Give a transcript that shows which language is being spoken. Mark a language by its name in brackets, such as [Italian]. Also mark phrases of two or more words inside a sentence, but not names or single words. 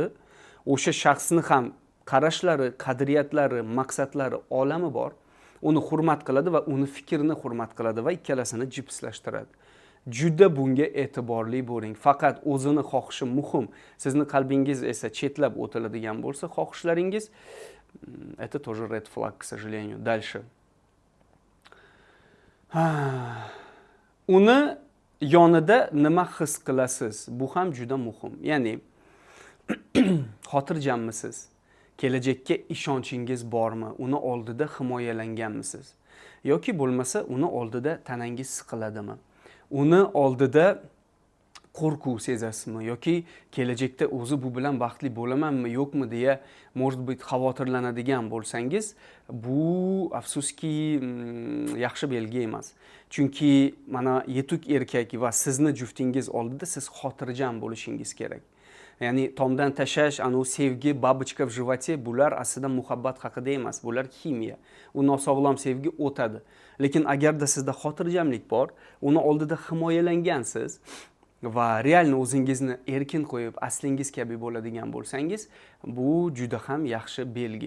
[Uzbek] O'sha shaxsni ham qarashlari, qadriyatlari, maqsadlari, olami bor. Uni hurmat qiladi va uni fikrini hurmat qiladi va ikkalasini jipslashtiradi. Juda bunga e'tiborli bo'ling. Faqat o'zini xohishi muhim. Sizni qalbingiz esa chetlab o'tiladigan bo'lsa, xohishlaringiz, [Russian] это тоже [English] red flag, [Russian] к сожалению. Дальше. [Uzbek] Uni yonida nima his qilasiz? Bu ham juda muhim. Ya'ni xotirjammisiz? Kelajakka ishonchingiz bormi? Uni oldida himoyalanganmisiz? Yoki bo'lmasa uni oldida tanangiz siqiladimi? Uni oldida qo'rquv sezasizmi yoki kelajakda o'zi bu bilan baxtli bo'lamanmi yo'qmi deya [Russian] может быть [Uzbek] xavotirlanadigan bo'lsangiz, bu afsuski yaxshi belgi emas. Chunki mana yetuk erkak va sizni juftingiz oldida siz xotirjam bo'lishingiz kerak. Ya'ni tomdan tashash, sevgi, [Russian] бабочка в животе, [Uzbek] bular aslida muhabbat haqida emas, bular ximiya. U nosog'lom sevgi o'tadi. Lekin agarda sizda xotirjamlik bor, uni oldida himoyalangansiz va realni o'zingizni erkin qo'yib, aslingiz kabi bo'ladigan bo'lsangiz, bu juda ham yaxshi belgi.